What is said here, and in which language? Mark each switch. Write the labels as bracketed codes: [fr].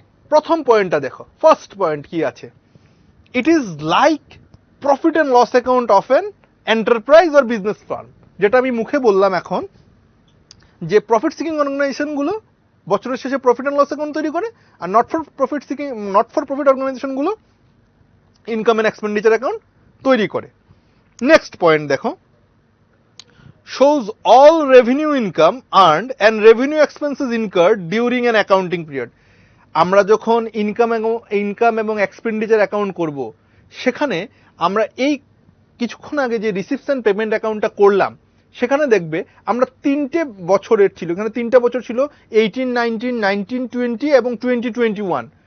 [bn] প্রথম পয়েন্টটা দেখো, ফার্স্ট পয়েন্ট কি আছে? [en] It is like profit and loss account of an enterprise or business firm. [bn] যেটা আমি মুখে বললাম এখন, যে প্রফিট সিকিং অর্গানাইজেশনগুলো বছরের শেষে প্রফিট অ্যান্ড লস অ্যাকাউন্ট তৈরি করে, are not for profit অর্গানাইজেশনগুলো income and expenditure account তৈরি করে। নেক্সট পয়েন্ট দেখো, [en] shows all revenue income earned and revenue expenses incurred during an accounting period. [bn] আমরা যখন ইনকাম এবং এক্সপেন্ডিচার অ্যাকাউন্ট করব, সেখানে আমরা এই কিছুক্ষণ আগে যে রিসিপ্টস অ্যান্ড পেমেন্ট অ্যাকাউন্টটা করলাম, সেখানে দেখবে আমরা তিনটে বছরের ছিল, এখানে তিনটা বছর ছিল 18, 19, 19, 20 এবং 2021।